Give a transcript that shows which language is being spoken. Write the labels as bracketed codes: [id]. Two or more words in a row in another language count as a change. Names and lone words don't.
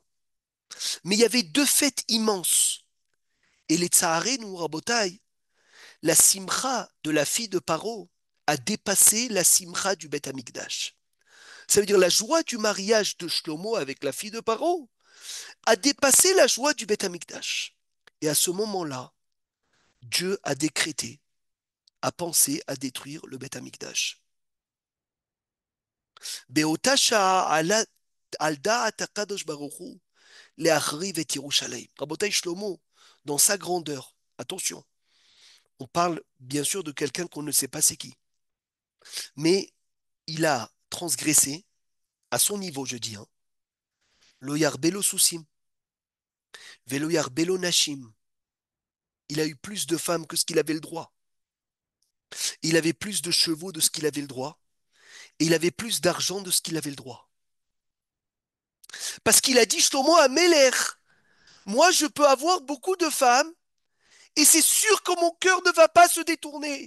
[fr] Mais il y avait deux fêtes immenses. Et les Tsaharenu, Rabotai, la simcha de la fille de Paro a dépassé la simcha du [he] בית המקדש. [fr] Ça veut dire la joie du mariage de Shlomo avec la fille de Paro a dépassé la joie du [he] בית המקדש. [fr] Et à ce moment-là, Dieu a décrété, a pensé à détruire le [he] בית המקדש. באותה שעה עלה על דעת הקדוש ברוך הוא להחריב את ירושלים. [fr] Rabotai Shlomo, dans sa grandeur, attention, on parle bien sûr de quelqu'un qu'on ne sait pas c'est qui, mais il a transgressé à son niveau, je dis, hein, [he] לא ירבה לו סוסים, ולא ירבה לו נשים. [fr] Il a eu plus de femmes que ce qu'il avait le droit. Il avait plus de chevaux de ce qu'il avait le droit. Et il avait plus d'argent de ce qu'il avait le droit. Parce qu'il a dit [he] שלמה המלך, [fr] moi je peux avoir beaucoup de femmes et c'est sûr que mon cœur ne va pas se détourner.